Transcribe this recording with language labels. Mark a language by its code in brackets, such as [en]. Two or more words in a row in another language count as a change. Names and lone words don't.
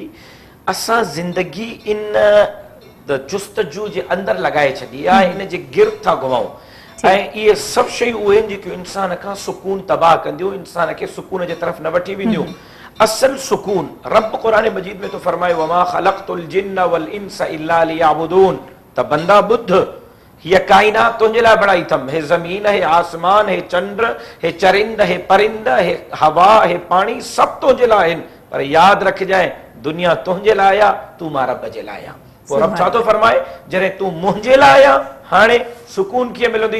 [sd] असां ज़िंदगी इन जुस्तजू जे अंदरि लॻाए छॾी आहे, इन जे गिर्द था घुमूं ऐं इहे सभु शयूं उहे आहिनि जेकियूं इंसान खां सुकून तबाह कंदियूं, इंसान खे सुकून जे तरफ़ न वठी वेंदियूं। असल सुकून रब क़ुरान मजीद में तो फरमाए [ar] وما خلقت الجن والإنس إلا ليعبدون, [sd] त बंदा बुद्ध हीअ काइनात तुंहिंजे लाइ बणाई अथमि, हे ज़मीन, हे आसमान, हे चंड, हे चरिंद, हे परिंद, हे हवा, हे पाणी, सभु तुंहिंजे लाइ आहिनि, पर यादि रखजांइ दुनिया तुंहिंजे लाइ आहे, तूं मां रब जे लाइ आहे। पोइ रब छा थो फरमाए, जॾहिं तूं मुंहिंजे लाइ आहे हाणे सुकून कीअं मिलंदी?